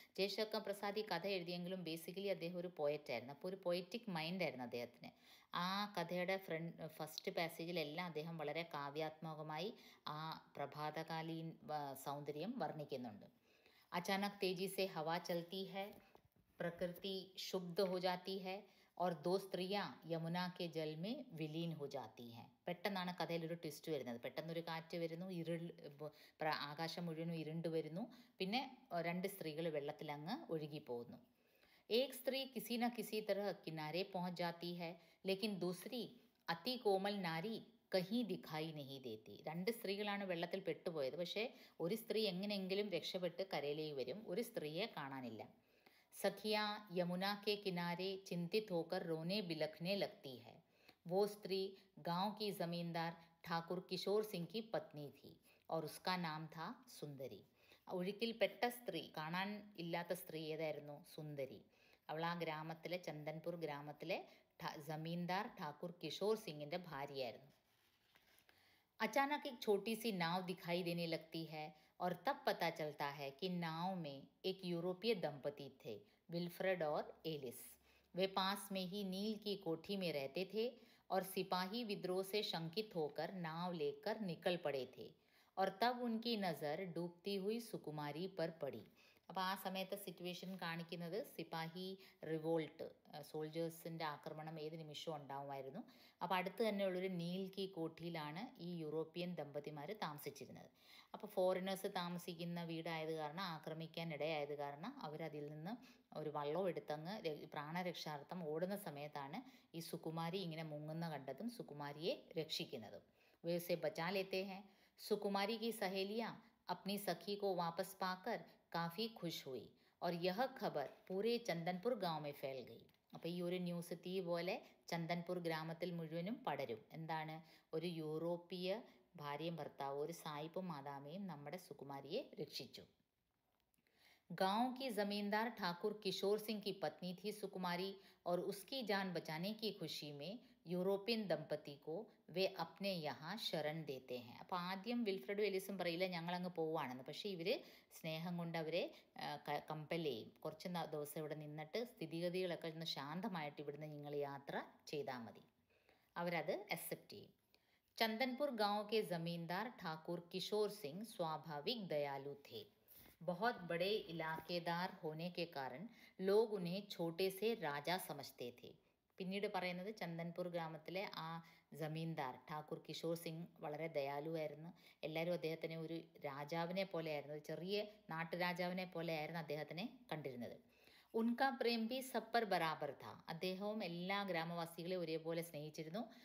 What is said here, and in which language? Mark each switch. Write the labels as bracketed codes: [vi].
[ml] ജയശങ്കർ പ്രസാദ് ഈ കഥ എഴുതിയെങ്കിലും ബേസിക്കലി അദ്ദേഹം ഒരു പോയറ്റായിരുന്നു. അപ്പോൾ ഒരു പൊയറ്റിക് മൈൻഡായിരുന്നു അദ്ദേഹത്തിന്. ആ കഥയുടെ ഫസ്റ്റ് പാസേജിലെല്ലാം അദ്ദേഹം വളരെ കാവ്യാത്മകമായി ആ പ്രഭാതകാലീൻ സൗന്ദര്യം വർണ്ണിക്കുന്നുണ്ട്. [hi] അചാനക് तेजी से हवा चलती है, प्रकृति शुद्ध हो जाती है और दो स्त्रियां यमुना के जल में विलीन हो जाती हैं. [ml] പെട്ടെന്നാണ് കഥയിലൊരു ട്വിസ്റ്റ് വരുന്നത്. പെട്ടെന്നൊരു കാറ്റ് വരുന്നു, ആകാശം മുഴുവനും ഇരുണ്ട് വരുന്നു, പിന്നെ രണ്ട് സ്ത്രീകൾ വെള്ളത്തിലങ്ങ് ഒഴുകിപ്പോകുന്നു. [hi] एक स्त्री किसी न किसी तरह किनारे पहुंच जाती है, लेकिन दूसरी अति कोमल नारी കഹീ ദിഖായി നഹി ദേത്തി. [ml] രണ്ട് സ്ത്രീകളാണ് വെള്ളത്തിൽ പെട്ടുപോയത്. പക്ഷേ ഒരു സ്ത്രീ എങ്ങനെയെങ്കിലും രക്ഷപ്പെട്ട് കരയിലേക്ക് വരും, ഒരു സ്ത്രീയെ കാണാനില്ല. [hi] सखियाँ यमुना के किनारे चिंतित होकर रोने बिलखने लगती है. वो स्त्री गांव की जमींदार ठाकुर किशोर सिंह की पत्नी थी और उसका नाम था സുന്ദരി. [ml] ഒഴുക്കിൽപ്പെട്ട സ്ത്രീ, കാണാൻ ഇല്ലാത്ത സ്ത്രീ ഏതായിരുന്നു? സുന്ദരി. അവൾ ആ ഗ്രാമത്തിലെ, ചന്ദൻപൂർ ഗ്രാമത്തിലെ ജമീന്ദാർ ഠാക്കൂർ കിഷോർ സിംഗിൻ്റെ ഭാര്യയായിരുന്നു. [hi] अचानक एक छोटी सी नाव दिखाई देने लगती है और तब पता चलता है कि नाव में एक यूरोपीय दंपति थे, विल्फ्रेड और एलिस. वे पास में ही नील की कोठी में रहते थे और सिपाही विद्रोह से शंकित होकर नाव लेकर निकल पड़े थे और तब उनकी नज़र डूबती हुई सुकुमारी पर पड़ी. [ml] അപ്പോൾ ആ സമയത്തെ സിറ്റുവേഷൻ കാണിക്കുന്നത് സിപ്പാഹി റിവോൾട്ട്, സോൾജേഴ്സിൻ്റെ ആക്രമണം ഏത് നിമിഷവും ഉണ്ടാവുമായിരുന്നു. അപ്പോൾ അടുത്ത് തന്നെയുള്ളൊരു നീൽ കി കോഠിയിലാണ് ഈ യൂറോപ്യൻ ദമ്പതിമാർ താമസിച്ചിരുന്നത്. അപ്പോൾ ഫോറിനേഴ്സ് താമസിക്കുന്ന വീടായത് കാരണം, ആക്രമിക്കാൻ ഇടയായത് കാരണം അവരതിൽ നിന്ന് ഒരു വള്ളവും എടുത്തങ്ങ് പ്രാണരക്ഷാർത്ഥം ഓടുന്ന സമയത്താണ് ഈ സുകുമാരി ഇങ്ങനെ മുങ്ങുന്ന കണ്ടതും സുകുമാരിയെ രക്ഷിക്കുന്നതും. [hi] വേസെ ബച്ചാ ലേത്തെ ഹൈ. സുകുമാരി की सहेलियाँ अपनी सखी को वापस पाकर काफ़ी खुश हुई और यह खबर पूरे चंदनपुर गांव में फैल गई. [ml] അപ്പോൾ ഈ ഒരു ന്യൂസ് തീ പോലെ ചന്ദൻപൂർ ഗ്രാമത്തിൽ മുഴുവനും പടരും. എന്താണ്? ഒരു യൂറോപ്യ ഭാര്യയും ഭർത്താവും, ഒരു സായിപ്പും മാതാമയും നമ്മുടെ സുകുമാരിയെ രക്ഷിച്ചു. [hi] गांव की जमींदार ठाकुर किशोर सिंह की पत्नी थी सुकुमारी और उसकी जान बचाने की खुशी में യൂറോപ്യൻ ദമ്പതി കോ വേ അപ്നെ യഹാ ശരൺ ദേത്തെ ഹെ. [ml] അപ്പോൾ ആദ്യം വിൽഫ്രഡും എലിസും പറയില്ല ഞങ്ങളങ്ങ് പോവുകയാണെന്ന്. പക്ഷേ ഇവർ സ്നേഹം കൊണ്ട് അവരെ കമ്പൽ ചെയ്യും. കുറച്ച് ദിവസം ഇവിടെ നിന്നിട്ട് സ്ഥിതിഗതികളൊക്കെ ഒന്ന് ശാന്തമായിട്ട് ഇവിടുന്ന് നിങ്ങൾ യാത്ര ചെയ്താൽ മതി. അവരത് അക്സെപ്റ്റ് ചെയ്യും. [hi] चंदनपुर गांव के जमींदार ठाकुर किशोर सिंह स्वाभाविक दयालु थे. बहुत बड़े इलाकेदार होने के कारण लोग उन्हें छोटे से राजा समझते थे. [ml] പിന്നീട് പറയുന്നത് ചന്ദൻപൂർ ഗ്രാമത്തിലെ ആ ജമീന്ദാർ ഠാക്കൂർ കിഷോർ സിംഗ് വളരെ ദയാലുവായിരുന്നു. എല്ലാവരും അദ്ദേഹത്തിനെ ഒരു രാജാവിനെ പോലെയായിരുന്നു, ഒരു ചെറിയ നാട്ടുരാജാവിനെ പോലെയായിരുന്നു അദ്ദേഹത്തിനെ കണ്ടിരുന്നത്. [hi] ഉൻകാ പ്രേം ഭി സബ് പർ ബരാബർ ഥാ. [ml] അദ്ദേഹവും എല്ലാ ഗ്രാമവാസികളെ ഒരേപോലെ സ്നേഹിച്ചിരുന്നു.